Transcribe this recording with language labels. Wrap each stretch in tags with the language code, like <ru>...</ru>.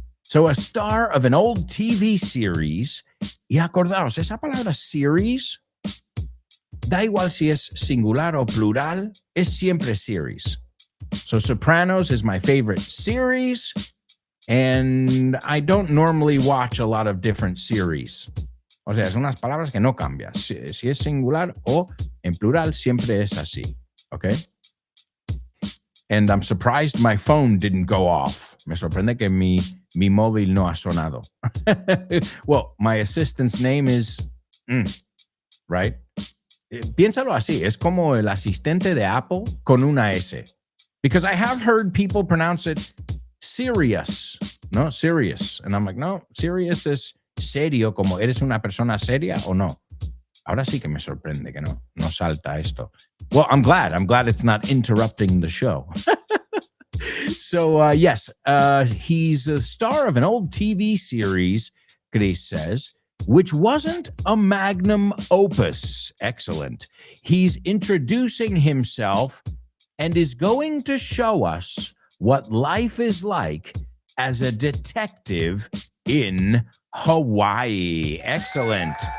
<en>So a star of an old TV series.</en> <es>Y acordaos, esa palabra series, da igual si es singular o plural, es siempre series.</es> <en>So Sopranos is my favorite series, and I don't normally watch a lot of different series.</en> <es>O sea, son unas palabras que no cambian. Si es singular o en plural, siempre es así.</es> <en>Okay? And I'm surprised my phone didn't go off.</en> <es>Me sorprende que mi móvil no ha sonado.</es> <en>Well, my assistant's name is... right?</en> <es>Piénsalo así. Es como el asistente de Apple con una S.</es> <en>Because I have heard people pronounce it serious. No, serious. And I'm like, no,</en> <es>serious es serio, como eres una persona seria o no. Ahora sí que me sorprende que no salta esto.</es> <en>Well, I'm glad. I'm glad it's not interrupting the show. So, yes, he's a star of an old TV series, Chris says, which wasn't a magnum opus. Excellent. He's introducing himself and is going to show us what life is like as a detective in Hawaii. Excellent.</en>